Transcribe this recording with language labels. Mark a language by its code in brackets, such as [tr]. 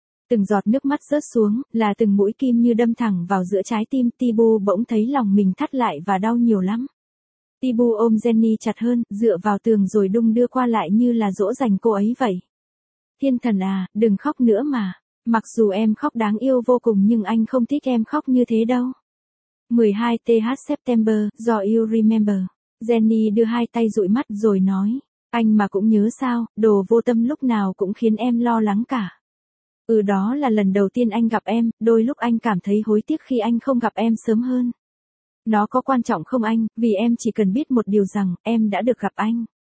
[vi] Từng giọt nước mắt rớt xuống, là từng mũi kim như đâm thẳng vào giữa trái tim Tibu, bỗng thấy lòng mình thắt lại và đau nhiều lắm. Tibu ôm Jenny chặt hơn, dựa vào tường rồi đung đưa qua lại như là dỗ dành cô ấy vậy. Thiên thần à, đừng khóc nữa mà. Mặc dù em khóc đáng yêu vô cùng nhưng anh không thích em khóc như thế đâu. [en] 12th September, do you remember? [vi] Jenny đưa hai tay dụi mắt rồi nói. Anh mà cũng nhớ sao, đồ vô tâm lúc nào cũng khiến em lo lắng cả. Ừ đó là lần đầu tiên anh gặp em, đôi lúc anh cảm thấy hối tiếc khi anh không gặp em sớm hơn. Nó có quan trọng không anh, vì em chỉ cần biết một điều rằng, em đã được gặp anh.